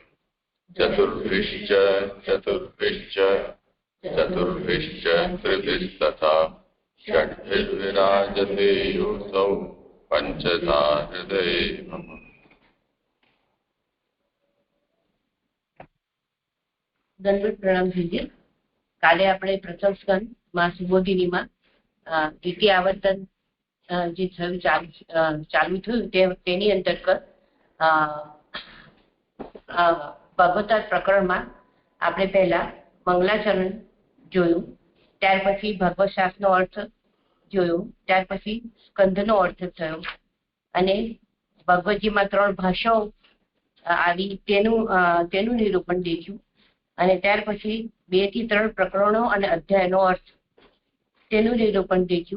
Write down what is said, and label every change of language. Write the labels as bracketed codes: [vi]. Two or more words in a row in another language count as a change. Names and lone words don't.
[sa] चतुर्भिश्च चतुर्भिश्च चतुर्भिश्च त्रिभिस्तथा षड्भिर्विराजते योऽसौ पंचधा हृदये मम। [hi] दंडवत प्रणाम कीजिए। [gu] काले આપણે પ્રથમ સ્કંદ માં સુબોધિનીમાં દ્વિતીય આવર્તન જે થયું ચાલુ થયું તેની અંતર્ગત ભગવતાર પ્રકરણમાં આપણે પહેલા મંગલાચરણ જોયું, ત્યાર પછી ભગવત શાસ્ત્રનો અર્થ જોયો, ત્યાર પછી સ્કંદનો અર્થ થયો અને ભગવતજીમાં 3 ભાષાઓ આવી તેનું નિરૂપણ દેખ્યું અને ત્યાર પછી 2 થી 3 પ્રકરણો અને અધ્યાયનો અર્થ તેનું નિરૂપણ દેખ્યું.